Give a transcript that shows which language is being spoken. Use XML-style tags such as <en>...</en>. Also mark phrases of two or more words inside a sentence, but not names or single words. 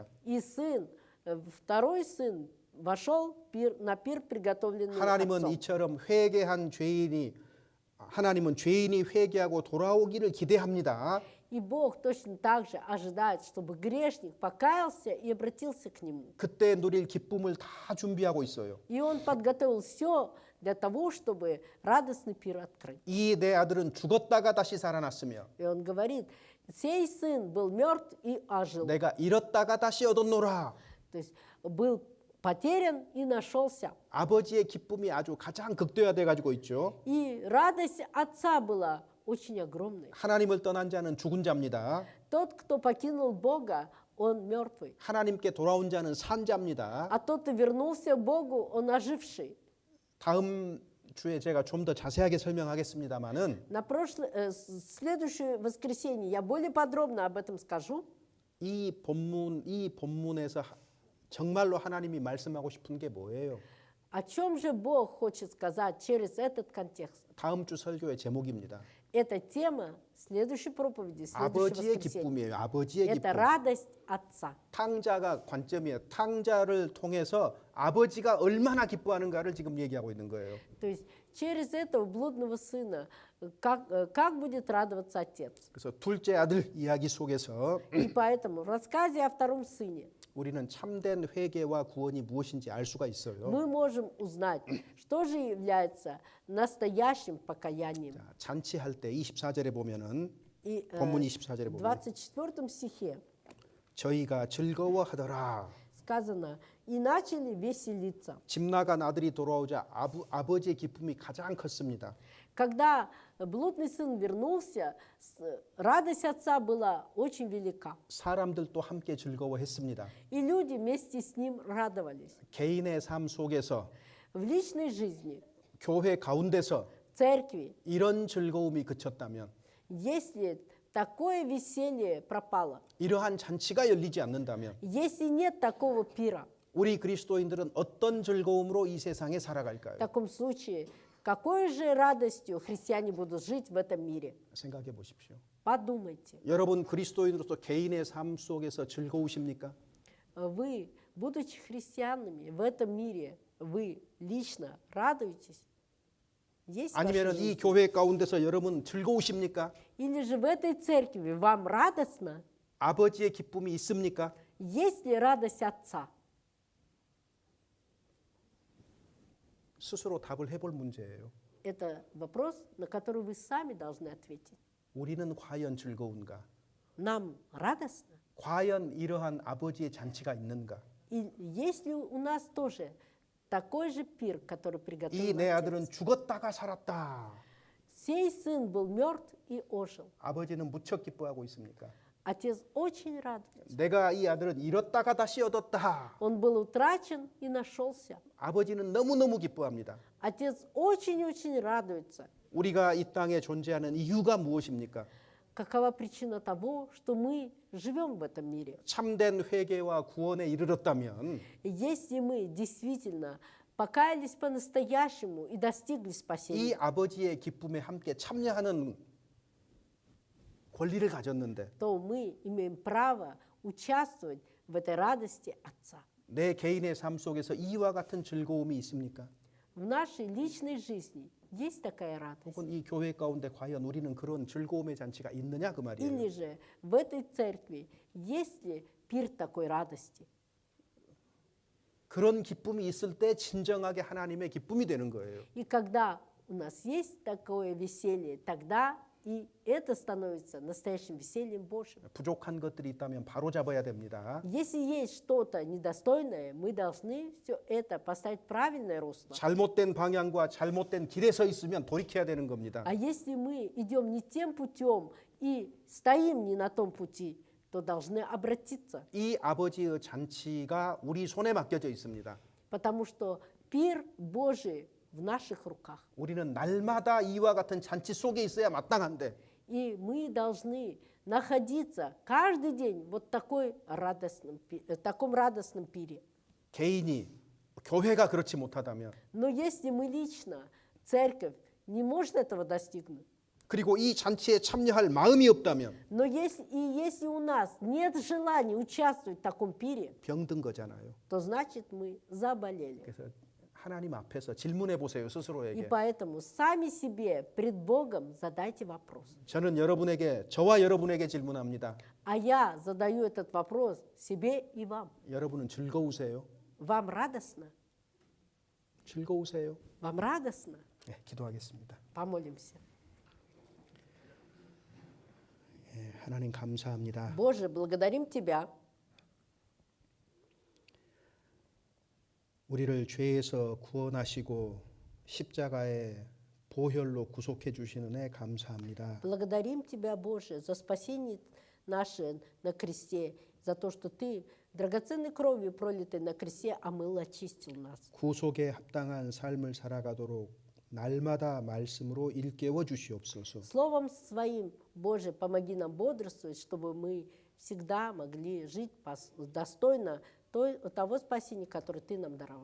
<ru>и сын, второй сын, вошел на пир, приготовленный</ru> <ko>하나님은</ko> <ru>отцом.</ru> <ko>이처럼 하나님은 죄인이 회개하고 돌아오기를 기대합니다.</ko> <ru>И Бог точно так же ожидает, чтобы грешник покаялся и обратился к Нему.</ru> <ko>그때 누릴 기쁨을 다 준비하고 있어요.</ko> <ru>И Он подготовил все для того, чтобы радостный пир открыть.</ru> <ko>이 내 아들은 죽었다가 다시 살아났으며</ko> <ru>И Он говорит, сей сын был мертв и ожил.</ru> <ko>내가 잃었다가 다시 얻었노라.</ko> <ru>То есть был потерян и нашелся.</ru> <ko>아버지의 기쁨이 아주 가장 극대화돼 가지고 있죠.</ko> <ru>И радость отца была очень огромной.</ru> <ko>하나님을 떠난 자는 죽은 자입니다.</ko> <ru>Тот, кто покинул Бога, он мертвый.</ru> <ko>하나님께 돌아온 자는 산 자입니다.</ko> <ru>А тот, кто вернулся к Богу, он оживший.</ru> <ko>다음 주에 제가 좀 더 자세하게 설명하겠습니다만은</ko> <ru>Следующее воскресенье я более подробно об этом скажу.</ru> <ko>이 본문에서 정말로 하나님이 말씀하고 싶은 게 뭐예요?</ko> <ru>О чем же Бог хочет сказать через этот контекст?</ru> <ko>다음 주 설교의 제목입니다.</ko> <ru>Это тема следующей проповеди, следующего</ru> <ko>아버지의</ko> <ru>воскресенья.</ru> <ko>기쁨이에요. 아버지의</ko> <ru>Это</ru> <ko>기쁨.</ko> <ru>радость Отца.</ru> <ko>탕자가 관점이에요. 탕자를 통해서 아버지가 얼마나 기뻐하는가를 지금 얘기하고 있는 거예요.</ko> <ru>То есть через этого блудного сына, как будет радоваться Отец.</ru> <ko>그래서 둘째 아들 이야기 속에서</ko> <ru>И поэтому в рассказе о втором сыне</ru> <ko>우리는 참된 회개와 구원이 무엇인지 알 수가 있어요.</ko> <ru>мы можем узнать, что же является настоящим покаянием.</ru> <ko>자, 잔치할 때 24절에 보면은</ko> <ru>И</ru> <ko>본문 24절에</ko> <ru>в</ru> <ko>보면</ko> <ru>24 стихе</ru> <ko>저희가 즐거워하더라.</ko> <ru>сказано, и начали веселиться.</ru> <ko>집 나간 아들이 돌아오자 아버지의 기쁨이 가장 컸습니다.</ko> <ru>Когда блудный сын вернулся, радость отца была очень велика.</ru> <ko>사람들도 함께 즐거워했습니다.</ko> <ru>И люди вместе с ним радовались.</ru> <ko>개인의 삶 속에서</ko> <ru>В личной жизни,</ru> <ko>교회 가운데서</ko> <ru>в церкви,</ru> <ko>이런 즐거움이 그쳤다면</ko> <ru>если такое веселье пропало,</ru> <ko>이러한 잔치가 열리지 않는다면</ko> <ru>если нет такого пира,</ru> <ko>우리 그리스도인들은 어떤 즐거움으로 이 세상에</ko> <ru>в</ru> <ko>살아갈까요?</ko> <ru>таком случае, какой же радостью христиане будут жить в этом мире?</ru> <ko>생각해 보십시오.</ko> <ru>Подумайте.</ru> <ko>여러분 그리스도인으로서 개인의 삶 속에서 즐거우십니까?</ko> <ru>Вы, будучи христианами в этом мире, вы лично радуетесь? Есть в вашей</ru> <ko>아니면 이</ko> <ru>жизни?</ru> <ko>교회 가운데서 여러분 즐거우십니까?</ko> <ru>Или же в этой церкви вам радостно?</ru> <ko>아버지의 기쁨이 있습니까?</ko> <ru>Есть ли радость Отца?</ru> <ko>스스로 답을 해볼 문제예요.</ko> <ru>Это вопрос, на который вы сами должны ответить.</ru> <ko>우리는 과연 즐거운가?</ko> <ru>Нам радостно?</ru> <ko>과연 이러한 아버지의 잔치가 있는가?</ko> <ru>И есть ли у нас тоже такой же пир, который</ru> <ko>이</ko> <ru>приготовил</ru> <ko>내</ko> <ru>Отец?</ru> <ko>아들은 죽었다가 살았다.</ko> <ru>сей сын был мертв и ожил.</ru> <ko>아버지는 무척 기뻐하고 있습니까?</ko> <ru>Отец очень радуется.</ru> <ko>내가 이 아들은 잃었다가 다시 얻었다.</ko> <ru>Он был утрачен и нашелся.</ru> <ko>아버지는 너무너무 기뻐합니다.</ko> <ru>Отец очень-очень радуется.</ru> <ko>우리가 이 땅에 존재하는 이유가 무엇입니까?</ko> <ru>Какова причина того, что мы живем в этом мире?</ru> <ko>참된 회개와 구원에 이르렀다면</ko> <ru>Если мы действительно покаялись по-настоящему и достигли</ru> <ko>이</ko> <ru>спасения,</ru> <ko>아버지의 기쁨에 함께 참여하는 권리를 가졌는데</ko> <ru>то мы имеем право участвовать в этой радости Отца.</ru> <ko>내 개인의 삶 속에서 이와 같은 즐거움이 있습니까?</ko> <ru>В нашей личной жизни есть такая радость.</ru> <ko>혹은 이 교회 가운데 과연 우리는 그런 즐거움의 잔치가 있느냐 그 말이에요.</ko> <ru>Или же в этой церкви есть ли пир такой радости?</ru> <ko>그런 기쁨이 있을 때 진정하게 하나님의 기쁨이 되는 거예요.</ko> <ru>И когда у нас есть такое веселье, тогда и это становится настоящим весельем Божьим.</ru> <ko>부족한 것들이 있다면 바로 잡아야 됩니다.</ko> <ru>Если есть что-то недостойное, мы должны все это поставить в правильное русло.</ru> <ko>잘못된 방향과 잘못된 길에 서 있으면 돌이켜야 되는 겁니다.</ko> <ru>А если мы идем не тем путем и стоим не на том пути, то должны обратиться,</ru> <ko>이 아버지의 잔치가 우리 손에 맡겨져 있습니다.</ko> <ru>потому что пир Божий в наших руках.</ru> <ko>우리는 날마다 이와 같은 잔치 속에 있어야 마땅한데</ko> <ru>И мы должны находиться каждый день вот в таком радостном пире.</ru> <ko>개인이 교회가 그렇지 못하다면</ko> <ru>Но если мы лично, церковь, не может этого достигнуть,</ru> <ko>그리고 이 잔치에 참여할 마음이 없다면</ko> <ru>но если у нас нет желания участвовать в таком пире,</ru> <ko>병든 거잖아요.</ko> <ru>то значит мы заболели.</ru> <ko>그래서 하나님 앞에서 질문해 보세요</ko> <ru>И</ru> <ko>스스로에게.</ko> <ru>поэтому сами себе пред Богом задайте вопрос.</ru> <ko>저는 저와 여러분에게 질문합니다.</ko> <ru>А я задаю этот вопрос себе и вам.</ru> <ko>여러분은 즐거우세요?</ko> <ru>Вам радостно?</ru> <ko>즐거우세요?</ko> <ru>Вам радостно?</ru> <ko>네, 기도하겠습니다.</ko> <ru>Помолимся.</ru> <ko>예, 하나님 감사합니다.</ko> <ru>Боже, благодарим Тебя,</ru> <ko>우리를 죄에서 구원하시고 십자가의 보혈로 구속해 주시는 애 감사합니다.</ko> <ru>благодарим Тебя, Боже, за спасение наше на кресте, за то, что Ты драгоценной кровью, пролитой на кресте, омыл, очистил нас.</ru> <ko>구속에 합당한 삶을 살아가도록 날마다 말씀으로 일깨워 주시옵소서.</ko> <ru>Словом Своим, Боже, помоги нам бодрствовать, чтобы мы всегда могли жить достойно того спасения, которое Ты нам даровал.</ru>